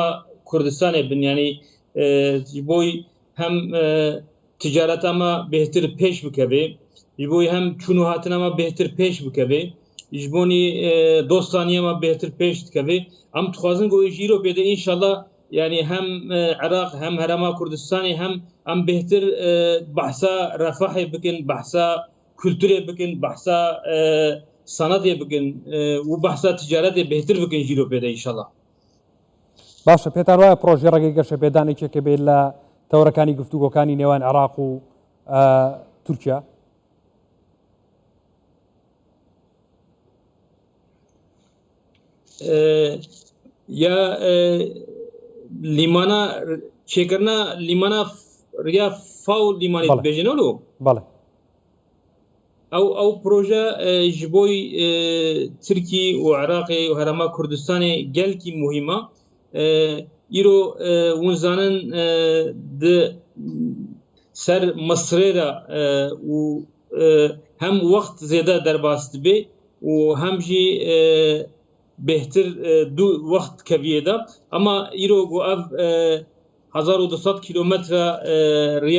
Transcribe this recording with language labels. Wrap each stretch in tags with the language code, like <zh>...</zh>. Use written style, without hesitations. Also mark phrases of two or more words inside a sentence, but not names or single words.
<ku>Herêma Kurdistanê bin yanî ji bo hem ticareta me bêhtir pêş bikeve ji bo hem çûnûhatina me bêhtir pêş bikeve ji bonî dostaniye me bêhtir pêş dikeve em dixwazin ku ji îro pêde înşallah yani hem Iraq hem Herêma Kurdistanê hem em bêhtir behsa refahê bikin behsa kültürê bikin behsa sanatê bikin û behsa ticaretê bêhtir bikin ji îro pêde înşallah.</ku> <ckb>باشە پێتان وایە پرۆژێ ڕێگەی گەشە پێدانێکێکە بێت لە تەورەکانی گفتوگۆکانی نێوان عێراق و تورکیا؟</ckb> <ku>یا لیمانا çêkirina lîmana riya faw lîmanê dibêjin olo?</ku> <ckb>بەڵێ.</ckb> <ku>Ew proje ji bo Tirkî û Iraqê û Herêma Kurdistanê gelkî muhîm e. Îro hûn zanin di ser Misrê de û hem wext zêde derbas dibe û hem jî bêhtir du wext keviyê de ama îro got ev 1200 kilometre riya</ku>